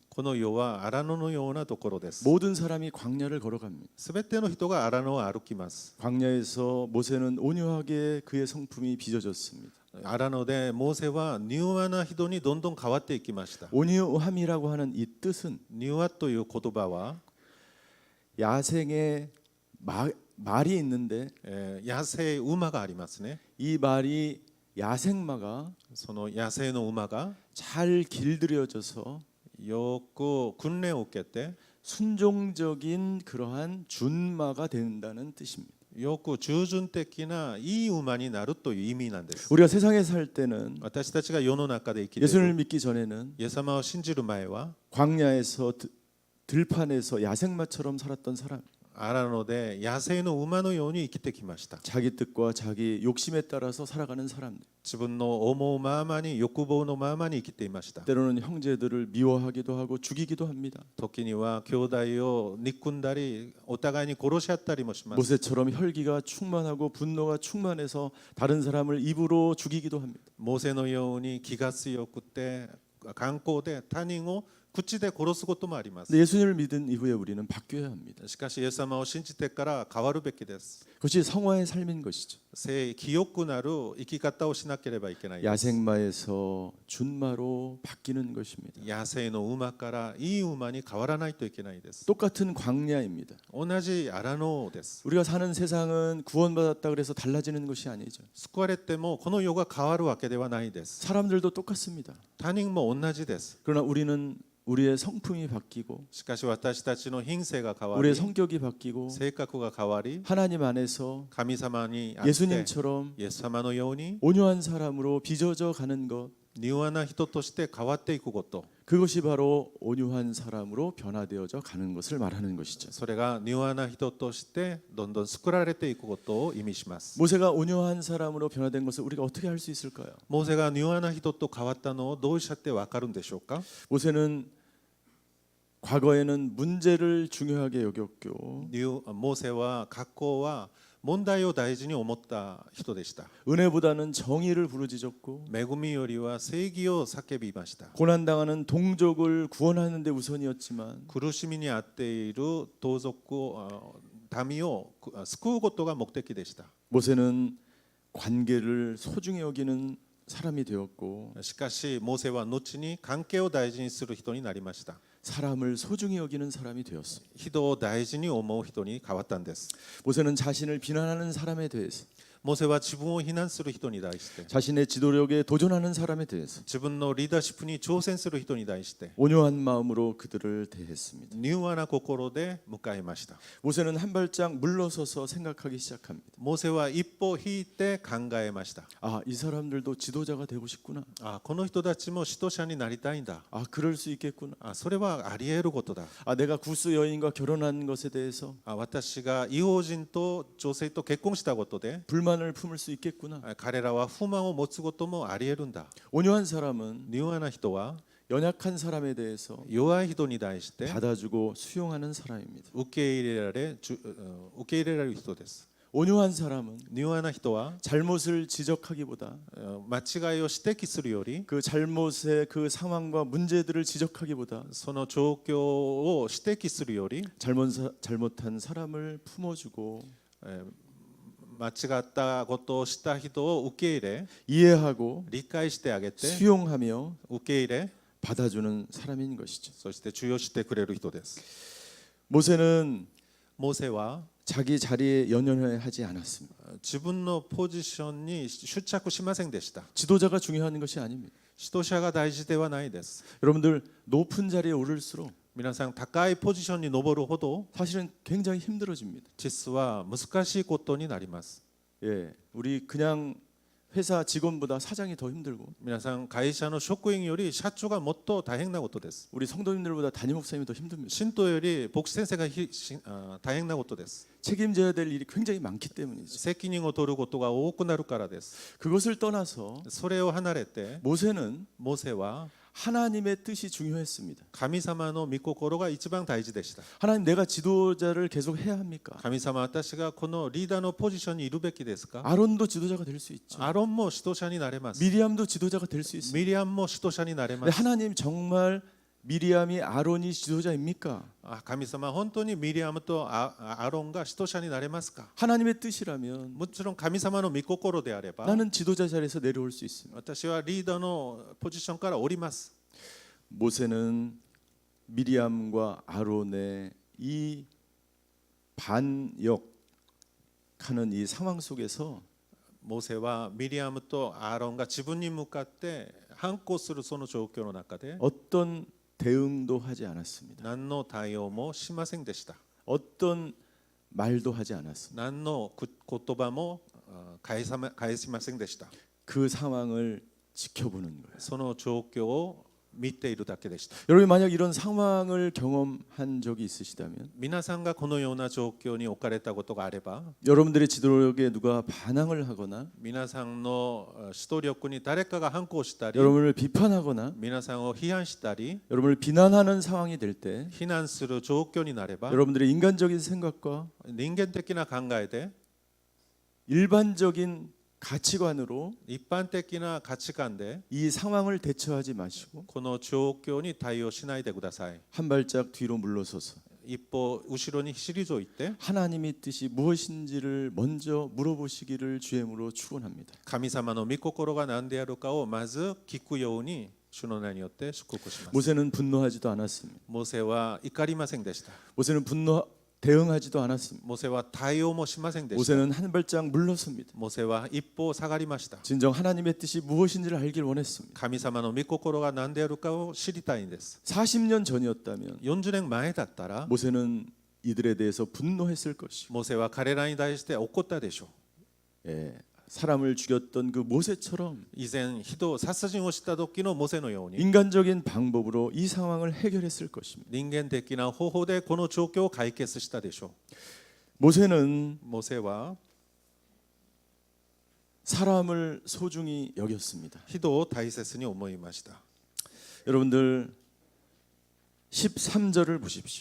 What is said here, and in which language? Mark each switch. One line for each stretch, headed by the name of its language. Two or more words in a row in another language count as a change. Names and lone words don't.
Japanese: この世は荒野のようなところです。
Korean: 모든 사람이 광야를 걸어갑니다.
Japanese: すべての人が荒野を歩きます。
Korean: 광야에서 모세는 온유하게 그의 성품이 빚어졌습니다.
Japanese: 荒野でモーセは柔和な人にどんどん変わっていきました。
Korean: 온유함이라고 하는 이 뜻은
Japanese: 柔和という言葉は
Korean: 야생에 말이 있는데
Japanese: 野生馬がありますね。
Korean: 이 말이 야생마가
Japanese: その野生の馬が
Korean: 잘 길들여져서
Japanese: よく訓練を受けて
Korean: 순종적인 그러한 준마가 된다는 뜻입니다.
Japanese: よく従順的ないい馬になるという意味なんです。
Korean: 우리가 세상에 살 때는
Japanese: 私たちが世の中で生きてい
Korean: 예수를
Japanese: る
Korean: 믿기 전에는
Japanese: イエス様を信じる前は
Korean: 광야에서 들판에서 야생마처럼 살았던 사람,
Japanese: 荒野で野生の馬のように生きてきました。
Korean: 자기 뜻과 자기 욕심에 따라서 살아가는 사람들.
Japanese: 自分の思うままに欲望のままに生きていました。
Korean: 때로는 형제들을 미워하기도 하고 죽이기도 합니다.
Japanese: 時には兄弟を憎んだりお互いに殺し合ったりもします。
Korean: 모세처럼 혈기가 충만하고 분노가 충만해서 다른 사람을 입으로 죽이기도 합니다.
Japanese: モーセのように気が強くて頑固で他人を口で殺すこともあります。
Korean: 근데 예수님을 믿은 이후에 우리는 바뀌어야 합니다.
Japanese: しかしイエス様を信じてから変わるべきです。
Korean: 그것이 성화의 삶인 것이죠.
Japanese: 清くなる生き方をしなければいけないです。
Korean: 야생마에서 준마로 바뀌는 것입니다.
Japanese: 野生の馬からいい馬に変わらないといけないです。
Korean: 똑같은 광야입니다.
Japanese: 同じ荒野です。
Korean: 우리가 사는 세상은 구원받았다 그래서 달라지는 것이 아니죠.
Japanese: 救われてもこの世が変わるわけではないです。
Korean: 사람들도 똑같습니다.
Japanese: 他人も同じです。
Korean: 그러나 우리는 우리의 성품이 바뀌고
Japanese: しかし私たちの品性が変わ
Korean: 우리의
Japanese: り
Korean: 성격이 바뀌고
Japanese: 性格が変わり
Korean: 하나님 안에서
Japanese: 神様にあって
Korean: 예수님처럼
Japanese: イエス様のように
Korean: 온유한 사람으로 빚어져 가는 것,
Japanese: 柔和な人として変わっていくこと、
Korean: 그것이 바로 온유한 사람으로 변화되어져 가는 것을 말하는 것이죠.
Japanese: それが柔和な人としてどんどん作られていくことを意味します。
Korean: 모세가 온유한 사람으로 변화된 것을 우리가 어떻게 할 수 있을까요?
Japanese: モーセが柔和な人と変わったのをどうしゃってわかるんでしょうか。
Korean: 모세는 과거에는 문제를 중요하게 여겼고
Japanese: モーセは過去は問題を大事に思った人でした。
Korean: 은혜보다는 정의를 부르짖었고
Japanese: 恵みよりは正義を叫びました。
Korean: 고난당하는 동족을 구원하는 데 우선이었지만
Japanese: 苦しみにあっている盗賊を民を救うことが目的でした。
Korean: 모세는 관계를 소중히 여기는 사람이 되었고
Japanese: しかしモーセは後に関係を大事にする人になりました。
Korean: 사람을 소중히 여기는 사람이 되었습니다.
Japanese: 人を大事に思う人に変わったんです。
Korean: 모세는 자신을 비난하는 사람에 대해서
Japanese: モーセは自分を非難する人に対して、
Korean: 자신의 지도력에 도전하는 사람에 대해서
Japanese: 自分のリーダーシップに挑戦する人に対して
Korean: 온유한 마음으로 그들을 대했습니다.
Japanese: 柔和な心で迎えました。
Korean: 모세는 한 발짝 물러서서 생각하기 시작합니다.
Japanese: モーセは一歩引いて考えました。
Korean: 아, 이 사람들도 지도자가 되고 싶구나.
Japanese: この人たちも指導者になりたいんだ。
Korean: 아, 그럴 수 있겠구나.
Japanese: それはあり得ることだ。
Korean: 아, 내가 구스 여인과 결혼한 것에 대해서
Japanese: 私が異邦人と女性と結婚したことで
Korean: 불만을 품을 수 있겠구나.
Japanese: 彼らは不満を持つこともあり得るんだ。
Korean: 온유한 사람은
Japanese: 柔和な人は
Korean: 연약한 사람에 대해서
Japanese: 弱い人に対して
Korean: 받아주고 수용하는 사람입니다.
Japanese: 受け入れられる人です。
Korean: 온유한 사람은
Japanese: 柔和な人は
Korean: 잘못을 지적하기보다
Japanese: 間違いを指摘するより
Korean: 그 잘못의 그 상황과 문제들을 지적하기보다
Japanese: その状況を指摘するより
Korean: 잘못한 사람을 품어주고
Japanese: 間違ったことをした人を受け入れ
Korean: 이해하고
Japanese: 理解してあげて
Korean: 수용하며
Japanese: 受け入れ
Korean: 받아주는 사람인 것이죠.
Japanese: そして治療してくれる人です。
Korean: 모세는
Japanese: モーセは
Korean: 자기 자리에 연연하지 않았습니다.
Japanese: 自分のポジションに執着しませんでした。
Korean: 지도자가 중요한 것이 아닙니다.
Japanese: 指導者が大事ではないです。
Korean: 여러분들 높은 자리에 오를수록
Japanese: 皆さん高いポジションに上るほど
Korean: 사실은 굉장히 힘들어집니다.
Japanese: 実は難しいことになります。
Korean: 예, 우리 그냥 회사 직원보다 사장이 더 힘들고
Japanese: 皆さん会社の職員より社長がもっと大変なことです。
Korean: 우리 성도님들보다 담임 목사님이 더 힘듭니다.
Japanese: 信徒より牧師先生が大変なことです。
Korean: 책임져야 될 일이 굉장히 많기 때문이죠.
Japanese: 責任を取ることが多くなるからです。
Korean: 그것을 떠나서
Japanese: それを離れて
Korean: 모세는
Japanese: モーセは
Korean: 하나님의 뜻이 중요했습니다.
Japanese: 神様の御心が一番大事でした。
Korean: 하나님, 내가 지도자를 계속 해야 합니까?
Japanese: 神様、私がこのリーダーのポジションにいるべきですか？
Korean: 아론도 지도자가 될 수 있죠.
Japanese: アロンも指導者になれます。
Korean: 미리암도 지도자가 될 수 있습니다.
Japanese: ミリアムも指導者になれま
Korean: 근데
Japanese: す。
Korean: 하나님 정말 미리암이 아론이 지도자입니까?
Japanese: 神様、本当にミリアムとアロンが指導者になれますか？
Korean: 하나님의 뜻이라면
Japanese: もちろん神様の御心であれば
Korean: 나는 지도자 자리에서 내려올 수 있습니다.
Japanese: 私はリーダーのポジションから降ります。
Korean: 모세는 미리암과 아론의 이 반역하는 이 상황 속에서
Japanese: モーセはミリアムとアーロンが自分に向かって反抗するその状況の中で
Korean: 어떤 대응도 하지 않았습니다.
Japanese: 何の対応もしませんでした。
Korean: 어떤 말도 하지 않았습니다.
Japanese: 何の言葉も返しませんでした。
Korean: 그 상황을 지켜보는 거예요.
Japanese: その状況を見ているだけでした。
Korean: 여러분이 만약 이런 상황을 경험한 적이 있으시다면
Japanese: 皆さんがこのような状況に置かれたことがあれば、
Korean: 여러분들의 지도력에 누가 반항을 하거나
Japanese: 皆さんの指導力に誰かが反抗したり、
Korean: 여러분을 비판하거나
Japanese: 皆さんを批判したり、
Korean: 여러분을 비난하는 상황이 될 때
Japanese: 非難する状況になれば、
Korean: 여러분들의 인간적인 생각과
Japanese: 人間的な考えで
Korean: 일반적인 가치관으로
Japanese: 一般的な価値観で
Korean: 이 상황을 대처하지 마시고
Japanese: この状況に対応しないでください。
Korean: 한 발짝 뒤로 물러서서
Japanese: 一歩後ろに退いて
Korean: 하나님의 뜻이 무엇인지를 먼저 물어보시기를 주임으로 축원합니다.
Japanese: 神様の御心が何であるかをまず聞くように主の名によって祝福します。
Korean: 모세는 분노하지도 않았습니다.
Japanese: モーセは怒りませんでした。
Korean: 모세는 대응하지도 않았습니다.
Japanese: モーセは対応もしませんでした。
Korean: 모세는 한 발짝 물러섭니다.
Japanese: モーセは一歩下がりました。
Korean: 진정 하나님의 뜻이 무엇인지를 알길 원했습니다.
Japanese: 神様の御心が何であるかを知りたいんです。
Korean: 40년 전이었다면
Japanese: 40 年前だったら
Korean: 모세는 이들에 대해서 분노했을 것이고
Japanese: モーセは彼らに対して怒ったでしょう。
Korean: 사람을 죽였던 그 모세처럼
Japanese: 以前殺人をした時のモーセのように
Korean: 인간적인 방법으로 이 상황을 해결했을 것입니다.
Japanese: 人間的な方法でこの状況を解決したでしょ
Korean: 모세는
Japanese: う。モーセは
Korean: 사람을 소중히 여겼습니다.
Japanese: 人を大切に思いました。
Korean: 여러분들 13절을 보십시오.